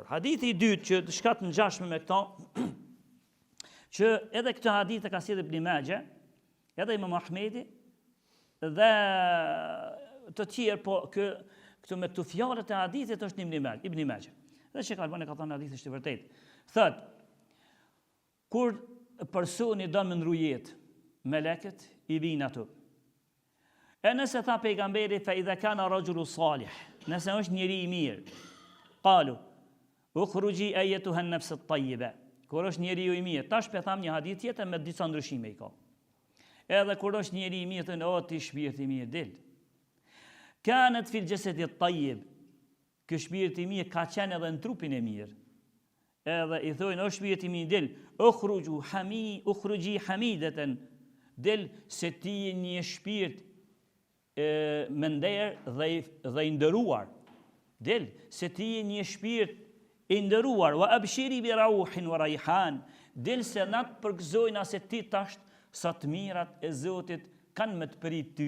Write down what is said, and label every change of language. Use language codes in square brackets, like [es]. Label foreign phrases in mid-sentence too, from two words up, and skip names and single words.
[sq] Hadithi i dytë që të shkat në ngjashme me këto, që edhe këtë hadith e ka sjellë Ibn Majah, edhe Imam Ahmedi dhe të tjerë, po këtu me këto fjalët e hadithit është Ibn Majah. Dhe Sheikh Albani ka thënë hadithi është i vërtetë. Thot, kur personi don me ndrujet, meleket i vinë ato. E nëse tha pejgamberi [ar] فإذا كان الرجل صالح, [sq] nëse është njeri i mirë, [ar] قالوا اخرجي أيتها النفس الطيبة. [sq] Kur është njeriu i mirë, tash pe tham një hadith tjetër me disa ndryshime i ka. Edhe kur është njeri i mirë, thënë o ti shpirti i mirë del. [ar] كانت في الجسد الطيب. [sq] Ky shpirti i mirë ka qenë edhe në trupin e mirë. Edhe i thonë o shpirti i mirë del, [ar] اخرجي حميدة, [sq] del se ti je një shpirt me nder dhe i nderuar. Del se ti je një shpirt i nderuar, [ar] وأبشري بروح وريحان, [sq] del se na të përgëzojnë se ti tash sa të mirat e Zotit kanë me të prit ty.